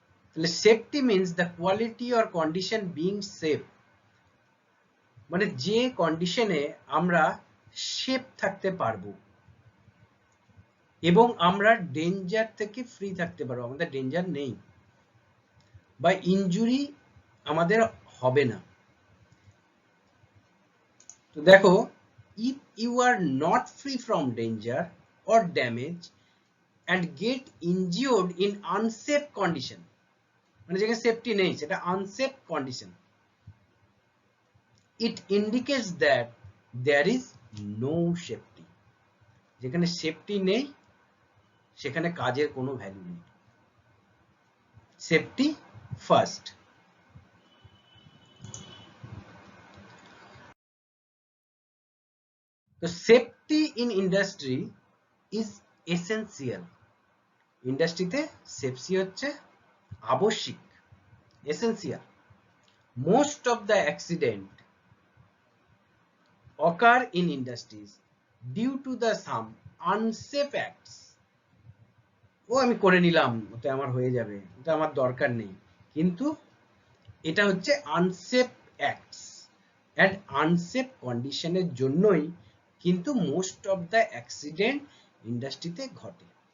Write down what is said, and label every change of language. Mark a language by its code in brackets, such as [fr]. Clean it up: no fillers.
[bn] তাহলে safety [en] means the quality or condition being safe, [bn] মানে যে কন্ডিশনে আমরা সেফ থাকতে পারবো এবং আমরা ডেঞ্জার থেকে ফ্রি থাকতে পারবো, আমাদের ডেঞ্জার নেই বা ইনজুরি আমাদের হবে না। তো দেখো, [en] if you are not free from danger or damage and get injured in unsafe condition, [bn] মানে যেখানে সেফটি নেই সেটা unsafe condition, [en] it indicates that there is no safety. [bn] যেখানে সেফটি নেই সেখানে কাজের কোনো ভ্যালু নেই। [en] Safety first. তো safety in industry is essential. [bn] ইন্ডাস্ট্রিতে সেফটি হচ্ছে আবশ্যিক, essential. [en] Most of the accident occur in industries due to the some unsafe acts. [bn] ও আমি করে নিলাম, ওটা আমার হয়ে যাবে, ওটা আমার দরকার নেই, কিন্তু এটা হচ্ছে আনসেফ অ্যাক্টস অ্যান্ড আনসেফ কন্ডিশনের জন্যই কিন্তু মোস্ট অফ দ্য অ্যাক্সিডেন্ট ইন্ডাস্ট্রিতে ঘটে।